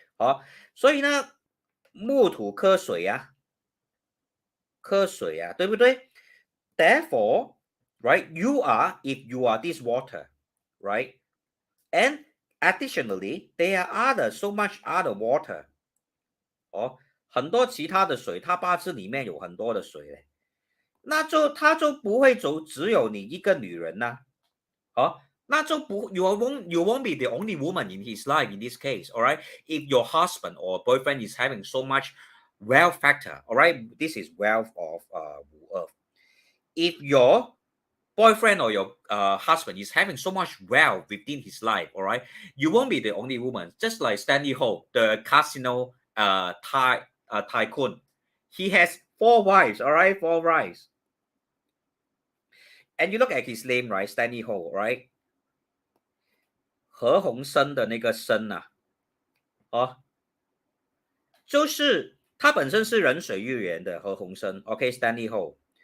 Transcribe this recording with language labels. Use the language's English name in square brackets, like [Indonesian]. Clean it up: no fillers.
[Chinese] 好，所以呢，木土克水啊，克水啊，对不对？ [English] Therefore, right, if you are this water, right, and additionally, there are so much other water. [Chinese] 哦，很多其他的水，它八字里面有很多的水嘞，那就它就不会只有你一个女人呐、哦，那就不 [English] you won't be the only woman in his life in this case, all right? If your husband or boyfriend is having so much wealth factor, all right, this is wealth of Earth. If your boyfriend or your husband is having so much wealth within his life, all right, you won't be the only woman. Just like Stanley Ho, the casino tycoon, he has 4 wives, all right, 4 wives. And you look at his name, right, Stanley Ho, right? [Chinese] 何鸿燊的那个燊啊，哦，就是他本身是人水月圆的何鸿燊 ，OK Stanley Ho.